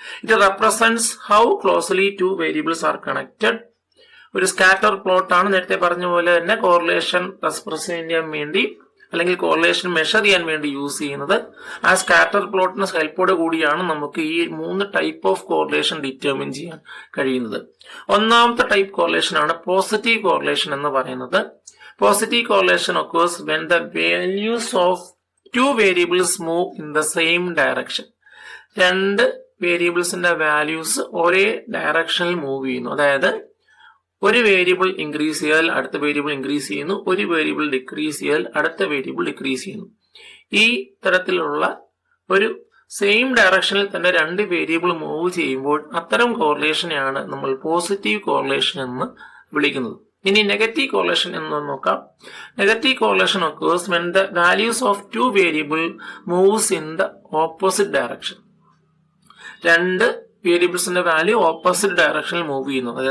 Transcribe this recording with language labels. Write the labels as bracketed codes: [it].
[en] It represents how closely 2 variables are connected. [ml] ഒരു scatter plot ആണ്. നേരത്തെ പറഞ്ഞ പോലെ തന്നെ കോറിലേഷൻ എക്സ്പ്രസ് ചെയ്യാൻ വേണ്ടി അല്ലെങ്കിൽ കോറിലേഷൻ മെഷർ ചെയ്യാൻ വേണ്ടി യൂസ് ചെയ്യുന്നത്. ആ സ്കാറ്റർ പ്ലോട്ടിന് ഹെൽപ്പോടെ കൂടിയാണ് നമുക്ക് ഈ 3 ടൈപ്പ് ഓഫ് കോറിലേഷൻ ഡിറ്റർമിൻ ചെയ്യാൻ കഴിയുന്നത്. ഒന്നാമത്തെ ടൈപ്പ് കോറിലേഷൻ ആണ് പോസിറ്റീവ് കോറിലേഷൻ എന്ന് പറയുന്നത്. [en] Positive correlation occurs when the values of 2 variables move in the same direction. 2 [ml] വേരിയബിൾസിന്റെ values ഒരേ ഡയറക്ഷനിൽ മൂവ് ചെയ്യുന്നു. അതായത് ഒരു വേരിയബിൾ ഇൻക്രീസ് ചെയ്താൽ അടുത്ത വേരിയബിൾ ഇൻക്രീസ് ചെയ്യുന്നു, ഒരു വേരിയബിൾ ഡിക്രീസ് ചെയ്താൽ അടുത്ത വേരിയബിൾ ഡിക്രീസ് ചെയ്യുന്നു. ഈ തരത്തിലുള്ള ഒരു സെയിം ഡയറക്ഷനിൽ തന്നെ രണ്ട് വേരിയബിൾ മൂവ് ചെയ്യുമ്പോൾ അത്തരം കോറിലേഷനെയാണ് നമ്മൾ പോസിറ്റീവ് കോറിലേഷൻ എന്ന് വിളിക്കുന്നത്. ഇനി നെഗറ്റീവ് കോറിലേഷൻ എന്ന് നോക്കാം. [en] Negative correlation occurs when the values of two variable moves in the opposite direction. [ml] രണ്ട് വേരിയബിൾസിന്റെ വാല്യൂ ഓപ്പോസിറ്റ് ഡയറക്ഷനിൽ മൂവ് ചെയ്യുന്നു.